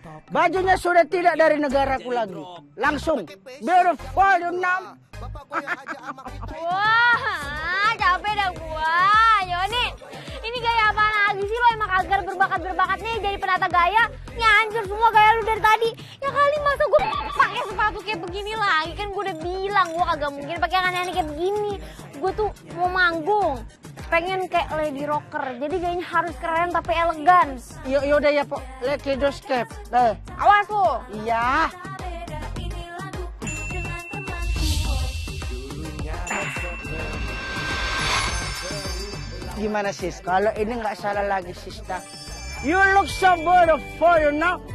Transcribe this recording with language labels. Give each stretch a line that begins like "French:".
Indonesian: Bajunya sudah tidak dari negaraku lagi.
English: Langsung beautiful, you know?
Indonesian: Wah, capek dah gua. Yoni, ini gaya apaan lagi sih lo? Emang kagak berbakat nih jadi penata gaya? Ini hancur semua gaya lu dari tadi. Ya kali masa gue pakai sepatu kayak begini lagi? Kan gue udah bilang gue kagak mungkin pakai yang aneh-aneh kayak begini. Gue tuh mau manggung, pengen kayak lady rocker. Jadi gayanya harus keren tapi elegan.
English: Yaudah ya, Pok. Let's do step.
Indonesian: Awas lo. Iya. Gimana sis? Kalau ini nggak salah lagi Sista.
English: You look so beautiful, you know?